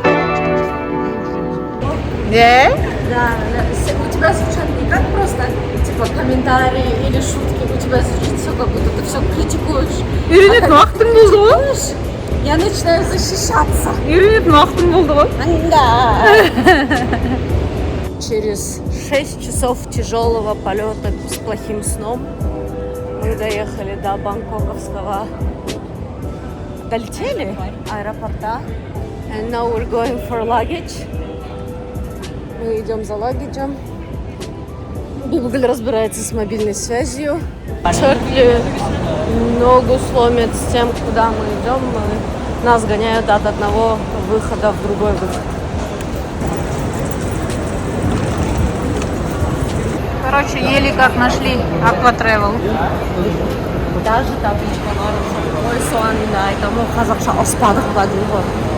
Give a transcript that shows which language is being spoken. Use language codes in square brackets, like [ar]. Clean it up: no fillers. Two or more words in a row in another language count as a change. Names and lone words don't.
[ru] Да, у тебя звучат не как просто типа комментарии или шутки, у тебя звучит все, как будто ты все критикуешь. [kk] Үйренетін уақытың болды ғой. [ru] Я начинаю защищаться. [kk] Үйренетін уақытың болды ғой. [ru] Да. Через 6 часов тяжелого полета с плохим сном мы доехали до бангкоковского, долетели аэропорта. [en] And now we're going for luggage. [ru] Мы идем за лагиджем. Google разбирается с мобильной связью. Черт ли ногу сломит с тем, куда мы идем. Нас гоняют от одного выхода в другой выход. Короче, еле как нашли Aqua Travel. Даже табличка нравится. [kk] Ой, соңында айтамын, қазақша ұспадық ба дейді ғой.